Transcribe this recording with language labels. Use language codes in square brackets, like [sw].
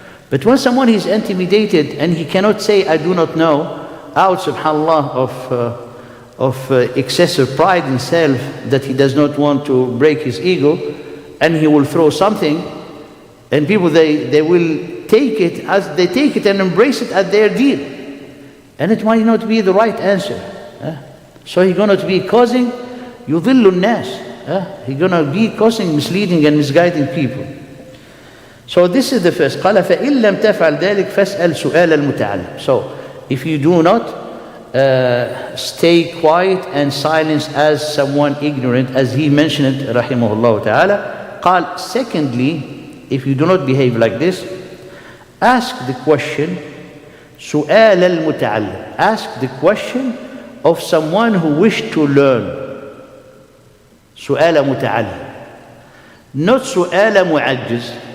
[en] But when someone is intimidated and he cannot say, I do not know, out, subhanAllah, of excessive pride in self, that he does not want to break his ego, and he will throw something, and people, they will take it as they take it and embrace it as their deal. And it might not be the right answer. So he's going to be causing [ar] يُضِلُّ النَّاسِ. [en] He's going to be causing misleading and misguiding people. So this is the first. [ar] قال فإن لم تفعل ذلك فاسأل سؤال المتعلم. [en] So if you do not stay quiet and silence as someone ignorant, as he mentioned it, rahimahullah ta'ala. قال, secondly, if you do not behave like this, ask the question [ar] سؤال المتعلم. [en] Ask the question of someone who wished to learn. [ar] سؤال متعلم. [en] Not [ar] سؤال معجز.